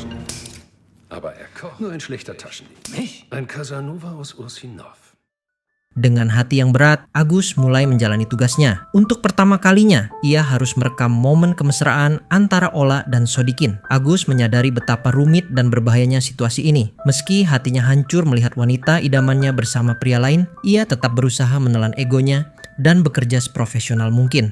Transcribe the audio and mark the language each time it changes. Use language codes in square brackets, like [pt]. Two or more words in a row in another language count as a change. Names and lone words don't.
[de] Aber er kocht. Nur ein schlechter Taschendieb. Mich? Ein Casanova aus Ursinov. [id] Dengan hati yang berat, Agus mulai menjalani tugasnya. Untuk pertama kalinya, ia harus merekam momen kemesraan antara Ola dan Sodikin. Agus menyadari betapa rumit dan berbahayanya situasi ini. Meski hatinya hancur melihat wanita idamannya bersama pria lain, ia tetap berusaha menelan egonya dan bekerja seprofesional mungkin.